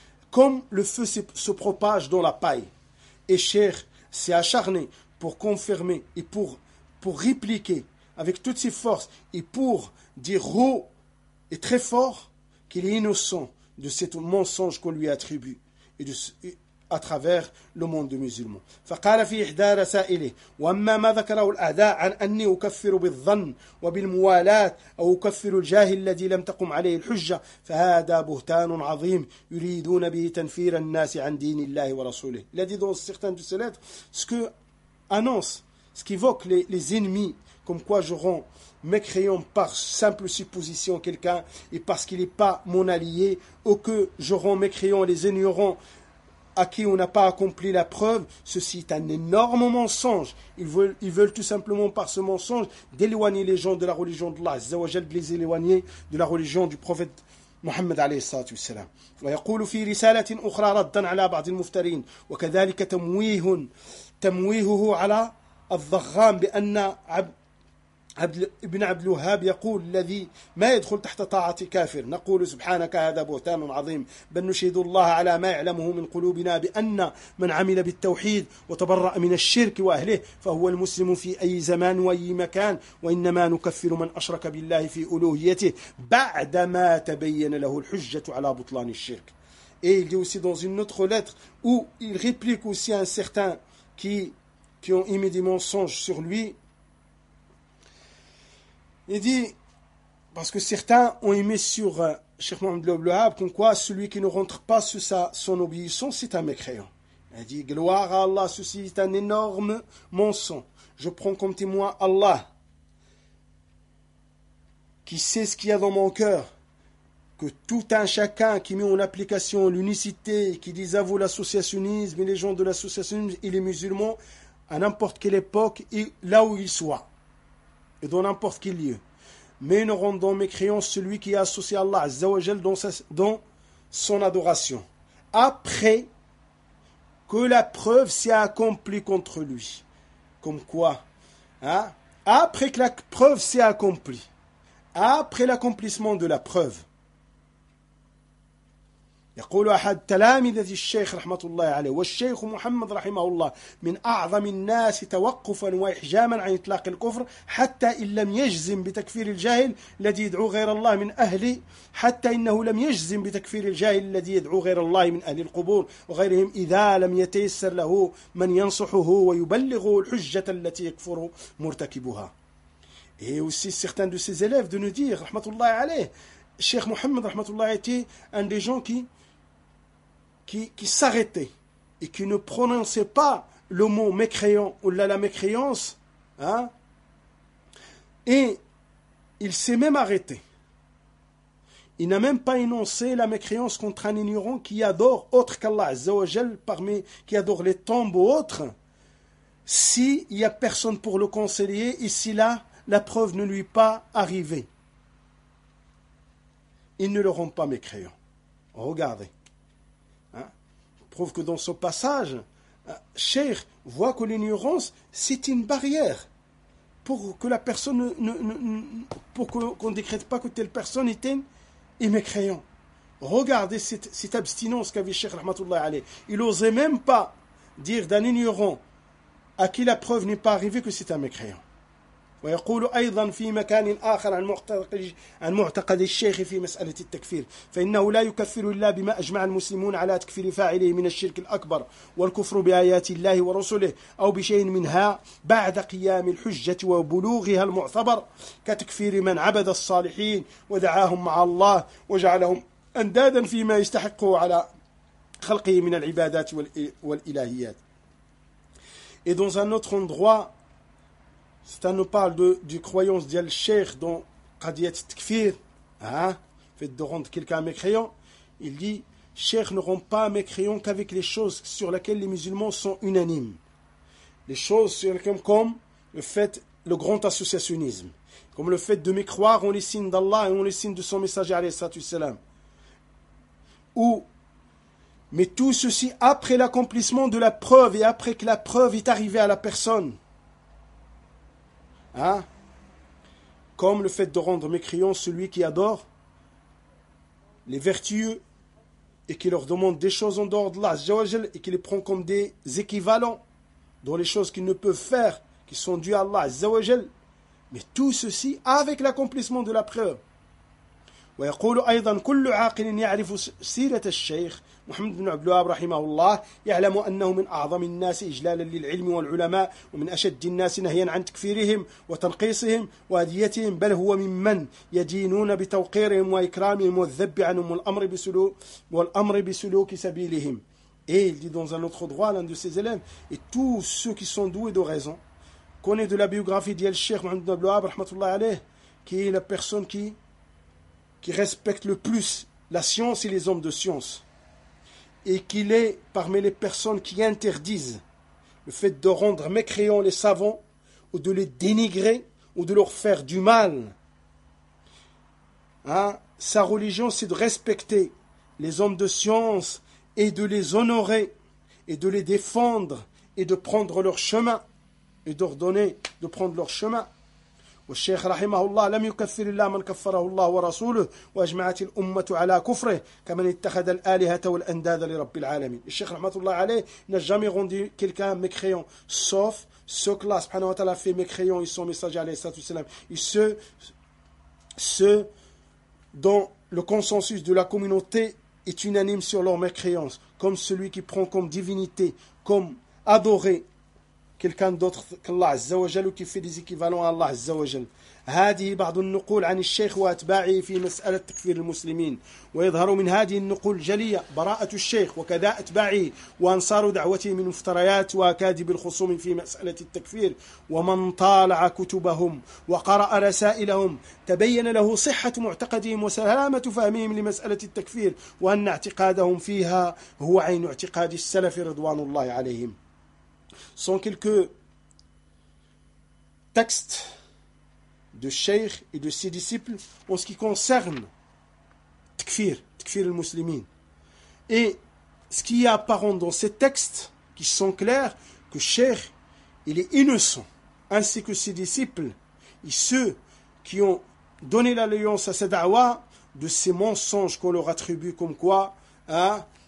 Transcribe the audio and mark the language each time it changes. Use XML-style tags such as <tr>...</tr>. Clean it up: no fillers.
<fr>Comme le feu se propage dans la paille. Et Cheikh s'est acharné pour confirmer et pour répliquer avec toutes ses forces, et pour dire haut et très fort qu'il est innocent de cet mensonge qu'on lui attribue et à travers le monde de musulmans.</fr> <ar>فقال في إحدى رسائله وأما ما ذكره الأعداء عن أني أكفر بالظن وبالموالاة أو أكفر الجاهل الذي لم تقم عليه الحجة فهذا بهتان عظيم يريدون به تنفير الناس عن دين الله ورسوله. الذي</ar> <fr>dans certains de ces lettres, ce que annonce, ce qui évoque les ennemis comme quoi je rends mécréant par simple supposition quelqu'un et parce qu'il n'est pas mon allié, ou que je rends mécréant les ignorants à qui on n'a pas accompli la preuve, ceci est un énorme mensonge. Ils veulent tout simplement par ce mensonge d'éloigner les gens de la religion d'Allah, Azzawajal, de les éloigner de la religion du prophète محمد</fr> <ar>عليه الصلاة والسلام. ويقول في رسالة أخرى ردا على بعض المفترين وكذلك تمويهه على الضغام بأن ابن عبد الوهاب يقول الذي ما يدخل تحت طاعة كافر نقول سبحانك هذا بهتان عظيم بل نشهد الله على ما يعلمه من قلوبنا بأن من عمل بالتوحيد وتبرأ من الشرك وأهله فهو المسلم في أي زمان وأي مكان وإنما نكفر من أشرك بالله في ألوهيته بعدما تبين له الحجة على بطلان الشرك.</ar> <fr>Et il dit aussi dans une autre lettre où il réplique aussi à un certain qui ont émis des mensonges sur lui. Il dit, parce que certains ont émis sur Cheikh Mohammed ibn Abdul Wahhab, comme quoi celui qui ne rentre pas sous son obéissance, c'est un mécréant. Il dit, gloire à Allah, ceci est un énorme mensonge. Je prends comme témoin Allah, qui sait ce qu'il y a dans mon cœur, que tout un chacun qui met en application l'unicité, qui désavoue l'associationnisme et les gens de l'associationnisme et les musulmans, à n'importe quelle époque et là où ils soient. Et dans n'importe quel lieu. Mais nous rendons mécréants celui qui est associé à Allah Azza wa Jal dans son adoration. Après que la preuve s'est accomplie contre lui. Comme quoi, hein? Après que la preuve s'est accomplie. Après l'accomplissement de la preuve.</fr> <ar>يقول أحد تلامذة الشيخ رحمة الله عليه والشيخ محمد رحمه الله من أعظم الناس توقفا وإحجاما عن إطلاق الكفر حتى إن لم يجزم بتكفير الجاهل الذي يدعو غير الله من أهل حتى إنه لم يجزم بتكفير الجاهل الذي يدعو غير الله من أهل القبور وغيرهم إذا لم يتيسر له من ينصحه ويبلغه الحجة التي يكفر مرتكبها.</ar> <fr>Et aussi certains de ses élèves de nous dire, rahmatullahi alayh, Cheikh Mohammed rahmatullahi alayh, était un des gens qui s'arrêtait et qui ne prononçait pas le mot mécréant ou la mécréance. Hein? Et il s'est même arrêté. Il n'a même pas énoncé la mécréance contre un ignorant qui adore autre qu'Allah, Azza wa Jal, parmi qui adore les tombes ou autres, s'il n'y a personne pour le conseiller ici-là. La preuve ne lui est pas arrivée. Ils ne le rendent pas mécréant. Regardez. Hein? Prouve que dans ce passage, Cheikh voit que l'ignorance, c'est une barrière pour que la personne qu'on ne décrète pas que telle personne était mécréant. Regardez cette abstinence qu'avait Cheikh Rahmatullah Alayh. Il n'osait même pas dire d'un ignorant à qui la preuve n'est pas arrivée que c'est un mécréant.</fr> <ar>ويقول أيضا في مكان آخر عن معتقد الشيخ في مسألة التكفير فإنه لا يكفر إلا بما أجمع المسلمون على تكفير فاعله من الشرك الأكبر والكفر بآيات الله ورسله أو بشيء منها بعد قيام الحجة وبلوغها المعتبر كتكفير من عبد الصالحين ودعاهم مع الله وجعلهم أندادا فيما يستحقه على خلقه من العبادات والإلهيات.</ar> <fr>Et dans un autre endroit, c'est un nous parle du croyance d'Al-Sheikh dans Qadiyat Tkfir, hein, fait de rendre quelqu'un mécréant. Il dit, Sheikh ne rend pas mécréant qu'avec les choses sur lesquelles les musulmans sont unanimes. Les choses sur lesquelles, comme le fait, le grand associationnisme, comme le fait de mécroire en les signes d'Allah et en les signes de son messager, alayhi salatu wassalam. Ou, mais tout ceci après l'accomplissement de la preuve et après que la preuve est arrivée à la personne. Hein? Comme le fait de rendre mécréant celui qui adore les vertueux et qui leur demande des choses en dehors de l'Allah et qui les prend comme des équivalents dans les choses qu'ils ne peuvent faire qui sont dues à Allah, mais tout ceci avec l'accomplissement de la preuve.</fr> <ar>ويقول أيضا كل عاقل يعرف سيرة الشيخ محمد بن عبد الوهاب رحمه الله يعلم أنه من أعظم الناس إجلالا للعلم والعلماء ومن أشد الناس نهيا عن تكفيرهم وتنقيصهم وأذيتهم بل هو ممن يدينون بتوقيرهم وإكرامهم والذب عنهم والأمر بسلوك سبيلهم.</ar> <fr>Et il dit dans un autre droit, l'un de ses élèves, et tous ceux qui sont doués de raison connaît de la biographie de Cheikh Mohammed bin Abdul Wahhab rahmatullah alayh, qui est la personne qui respecte le plus la science et les hommes de science, et qu'il est parmi les personnes qui interdisent le fait de rendre mécréants les savants, ou de les dénigrer, ou de leur faire du mal. Hein? Sa religion, c'est de respecter les hommes de science, et de les honorer, et de les défendre, et de prendre leur chemin, et d'ordonner de prendre leur chemin.</fr> <ar>والشيخ رحمه الله لم يكفر إلا من كفره الله ورسوله وأجمعت الأمة على كفره كمن اتخذ الآلهة والأنداد لرب العالمين. الشيخ رحمه الله عليه</ar> <fr>n'a jamais rendu quelqu'un mécréant sauf ceux que Allah subhanahu wa ta'ala fait mécréant et son messager alayhi salatu wassalam, et ceux dont le consensus de la communauté est unanime sur leur mécréance, comme celui qui prend comme divinité, comme adoré quelqu'un d'autre qu'Allah Azza wa Jal, ou qui fait des équivalents à Allah Azza wa Jal.</fr> <ar>هذه بعض النقول عن الشيخ وأتباعه في مسألة تكفير المسلمين ويظهر من هذه النقول جلية براءة الشيخ وكذا أتباعه وأنصار دعوته من مفتريات وأكاذيب الخصوم في مسألة التكفير ومن طالع كتبهم وقرأ رسائلهم تبين له صحة معتقدهم وسلامة فهمهم لمسألة التكفير وأن اعتقادهم فيها هو عين اعتقاد السلف رضوان الله عليهم.</ar> <fr>Sont quelques textes de Cheikh et de ses disciples en ce qui concerne Tkfir al-Muslimin. Et ce qui est apparent dans ces textes, qui sont clairs, que Cheikh, il est innocent, ainsi que ses disciples, et ceux qui ont donné l'alliance à sa da'wah, de ces mensonges qu'on leur attribue comme quoi Hein?</fr>